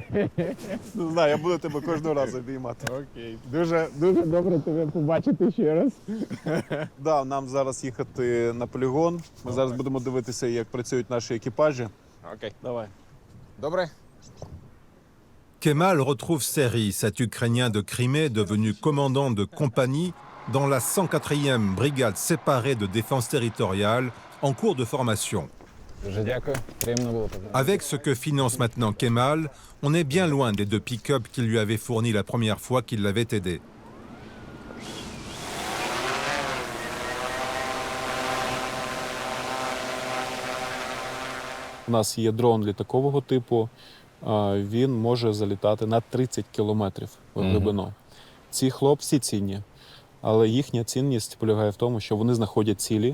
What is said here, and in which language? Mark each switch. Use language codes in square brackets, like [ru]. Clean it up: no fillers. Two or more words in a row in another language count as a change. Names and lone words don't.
[uk] Не знаю, я буду тебе кожного разу обіймати. Окей. Дуже добре тебе побачити ще раз. Да, нам зараз їхати на полігон. Ми зараз будемо дивитися, як працюють наші екіпажі. Окей. Давай. Добре. [fr] Kemal retrouve Seri, cet Ukrainien de Crimée devenu commandant de compagnie dans la 104e brigade séparée de défense territoriale en cours de formation. Avec ce que finance maintenant Kemal, on est bien loin des 2 pick-up qu'il lui avait fournis la première fois qu'il l'avait aidé. [uk] У нас є дрон літакового типу, він може залітати на 30 кілометрів в глибину. Ці хлопці цінні, але їхня цінність полягає в тому, що вони знаходять цілі.